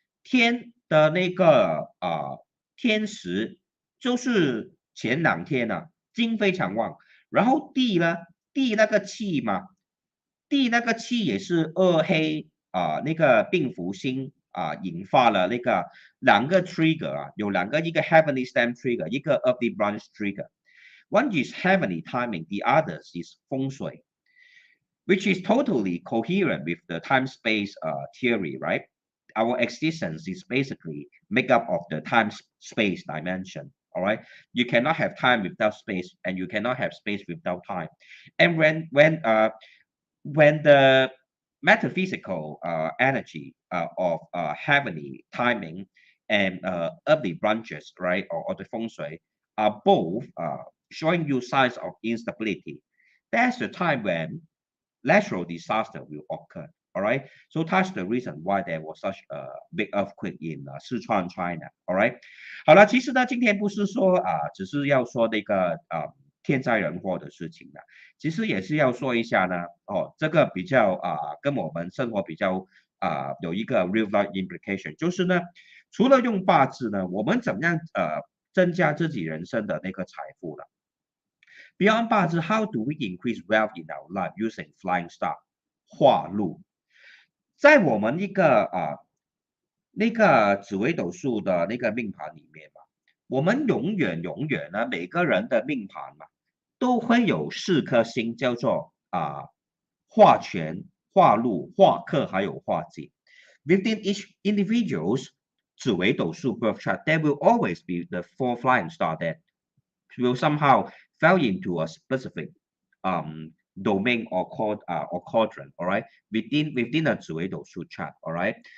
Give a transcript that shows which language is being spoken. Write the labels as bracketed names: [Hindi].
[Chinese] 天的那个天时就是前2天啊，金非常旺，然后地呢，地那个气嘛，地那个气也是二黑那个病符星引发了那个2个 trigger 有2个，一个 [English] heavenly stem trigger， [Chinese] 一个 [English] earthly branch trigger。 One is heavenly timing, the other is 风水 which is totally coherent with the time-space theory, right? Our existence is basically made up of the time-space dimension. All right, you cannot have time without space, and you cannot have space without time. And when the metaphysical energy of heavenly timing and earthly branches, right, or the feng shui, are both showing you signs of instability, that's the time when natural disaster will occur. All right, so that's the reason why there was such a big earthquake in Sichuan, China. All right， [Chinese] 好了，其实呢，今天不是说只是要说那个天灾人祸的事情的，其实也是要说一下呢，这个比较跟我们生活比较有一个 [English] real life implication， [Chinese] 就是呢，除了用八字呢，我们怎么样增加自己人生的那个财富了？ [English] Beyond 八字 how do we increase wealth in our life using flying star [Chinese] 化禄？在我们一个那个紫微斗数的那个命盘里面嘛，我们永远呢，每个人的命盘嘛，都会有4颗星，叫做化权、化禄、化克，还有化忌。 [English] Within each individual's 紫微斗数 birth chart, there will always be the 4 flying star that will somehow fell into a specific domain or quadrant, all right, within a 紫微斗数 chart, all right.